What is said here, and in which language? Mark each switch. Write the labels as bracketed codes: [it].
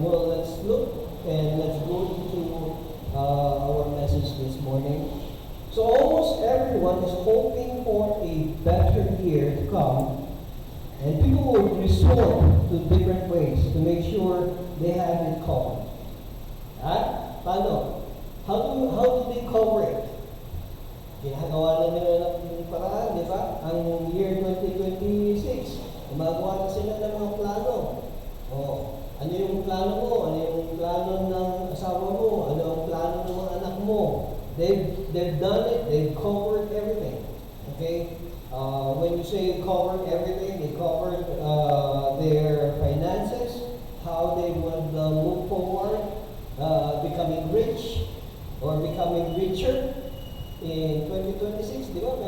[en] Well, let's look and let's go into our message this morning. So, almost everyone is hoping for a better year to come. And people would resort to different ways to make sure they have it covered. [tl] Paano? [en] How do they cover it? [tl] Ginagawa na nila ng paraan, di ba? Ang year 2026, gumagawa na sila ng mga plano. Ano yung plano mo? Ano yung plano ng asawa mo? Ano ang plano ng mga anak mo? [en] They've done it. They've covered everything. Okay? When you say covered everything, they covered their finances, how they would move forward, becoming rich or becoming richer in 2026, [tl] di ba?